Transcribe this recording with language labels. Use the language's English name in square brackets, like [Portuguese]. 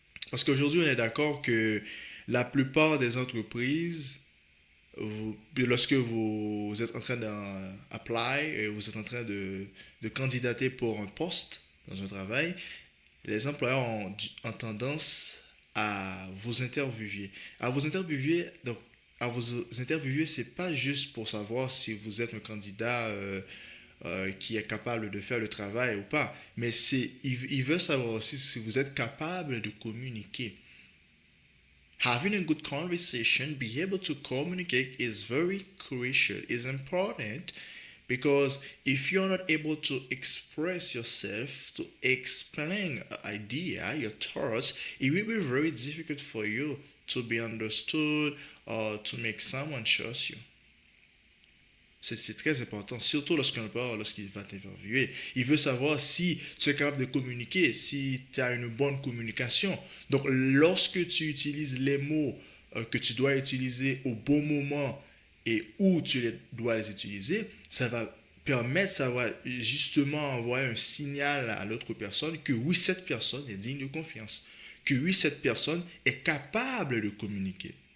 [French] Parce qu'aujourd'hui, on est d'accord que la plupart des entreprises, lorsque vous êtes en train d'apply, vous êtes en train de candidater pour un poste dans un travail, les employeurs ont tendance à vous interviewer. Donc, à vous interviewer, c'est pas juste pour savoir si vous êtes un candidat qui est capable de faire le travail ou pas, mais il veut savoir aussi si vous êtes capable de communiquer. [English] Having a good conversation, be able to communicate is very crucial, is important because if you're not able to express yourself, to explain an idea, your thoughts, it will be very difficult for you to be understood or to make someone trust you. [French] C'est très important, surtout lorsqu'il va t'interviewer. Il veut savoir si tu es capable de communiquer, si tu as une bonne communication. Donc, lorsque tu utilises les mots que tu dois utiliser au bon moment et où dois les utiliser, ça va justement envoyer un signal à l'autre personne que oui, cette personne est digne de confiance, que oui, cette personne est capable de communiquer.